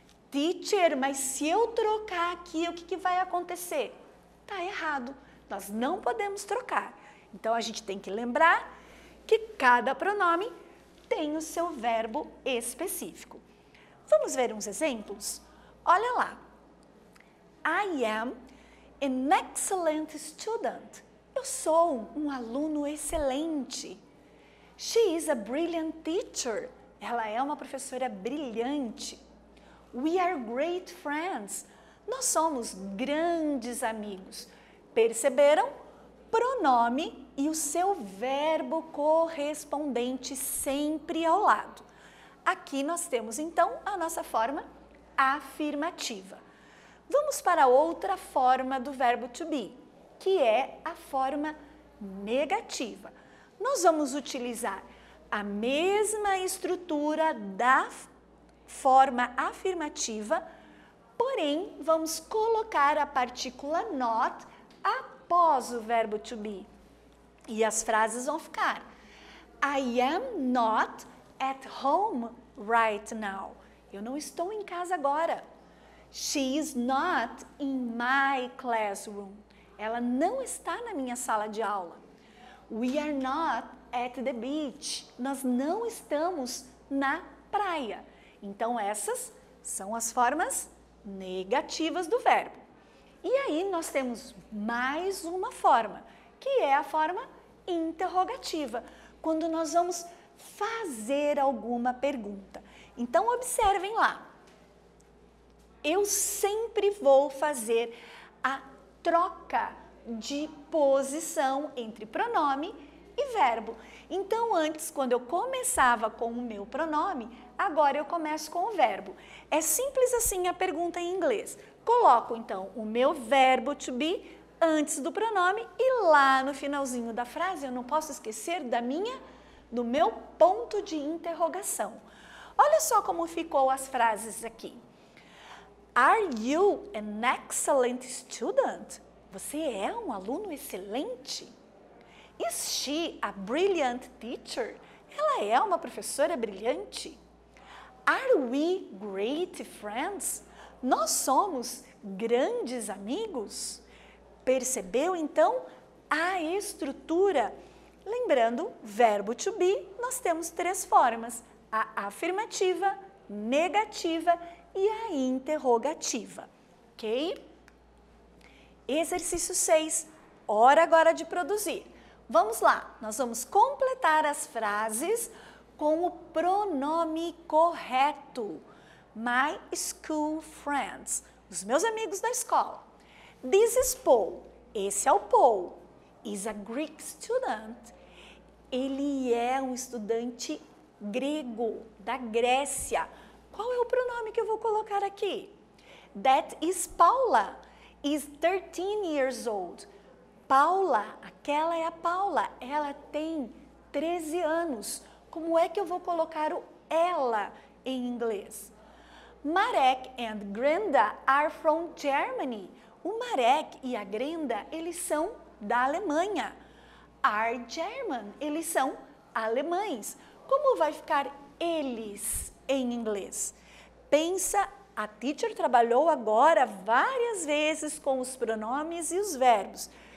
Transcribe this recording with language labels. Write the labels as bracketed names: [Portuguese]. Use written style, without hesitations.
[Portuguese] Teacher, mas se eu trocar aqui, o que vai acontecer? Tá errado. Nós não podemos trocar. Então, a gente tem que lembrar que cada pronome tem o seu verbo específico. Vamos ver uns exemplos? Olha lá. [English] I am an excellent student. [Portuguese] Eu sou um aluno excelente. [English] She is a brilliant teacher. [Portuguese] Ela é uma professora brilhante. [English] We are great friends. [Portuguese] Nós somos grandes amigos. Perceberam? Pronome e o seu verbo correspondente sempre ao lado. Aqui nós temos então a nossa forma afirmativa. Vamos para outra forma do verbo to be, que é a forma negativa. Nós vamos utilizar a mesma estrutura da forma afirmativa, porém vamos colocar a partícula not após o verbo to be. E as frases vão ficar: [English] I am not at home right now. [Portuguese] Eu não estou em casa agora. [English] She is not in my classroom. [Portuguese] Ela não está na minha sala de aula. [English] We are not at the beach. [Portuguese] Nós não estamos na praia. Então, essas são as formas negativas do verbo. E aí, nós temos mais uma forma, que é a forma interrogativa, quando nós vamos fazer alguma pergunta. Então, observem lá. Eu sempre vou fazer a troca de posição entre pronome e verbo. Então, antes, quando eu começava com o meu pronome, agora eu começo com o verbo. É simples assim a pergunta em inglês. Coloco, então, o meu verbo to be antes do pronome e lá no finalzinho da frase eu não posso esquecer do meu ponto de interrogação. Olha só como ficou as frases aqui. [English] Are you an excellent student? [Portuguese] Você é um aluno excelente? [English] Is she a brilliant teacher? [Portuguese] Ela é uma professora brilhante? [English] Are we great friends? [Portuguese] Nós somos grandes amigos? Percebeu então a estrutura? Lembrando, verbo to be, nós temos três formas: a afirmativa, negativa e a interrogativa, ok? Exercício 6, hora agora de produzir. Vamos lá, nós vamos completar as frases com o pronome correto. [English] My school friends, [Portuguese] os meus amigos da escola. [English] This is Paul, [Portuguese] esse é o Paul. [English] Is a Greek student. [Portuguese] Ele é um estudante grego, da Grécia. Qual é o pronome que eu vou colocar aqui? [English] That is Paula, is 13 years old. [Portuguese] Paula, aquela é a Paula, ela tem 13 anos. Como é que eu vou colocar o ela em inglês? [English] Marek and Grenda are from Germany. [Portuguese] O Marek e a Grenda, eles são da Alemanha. [English] Are German, [Portuguese] eles são alemães. Como vai ficar eles em inglês? Pensa, a teacher trabalhou agora várias vezes com os pronomes e os verbos.